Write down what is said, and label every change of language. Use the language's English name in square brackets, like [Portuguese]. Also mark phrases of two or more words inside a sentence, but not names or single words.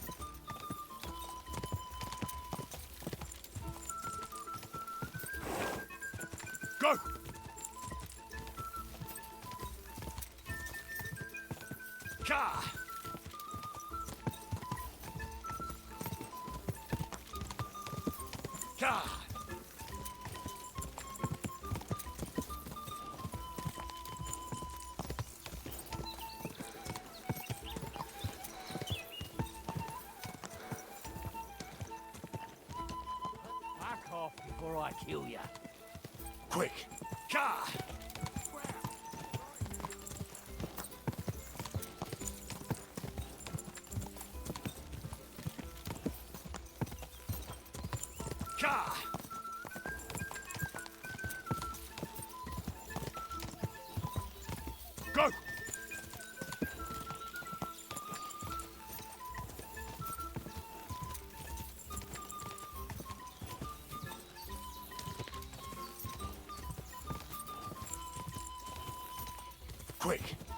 [English] Go! Ka! Ka! Back off before I kill you. Quick! Ka! Ka! Go! Quick!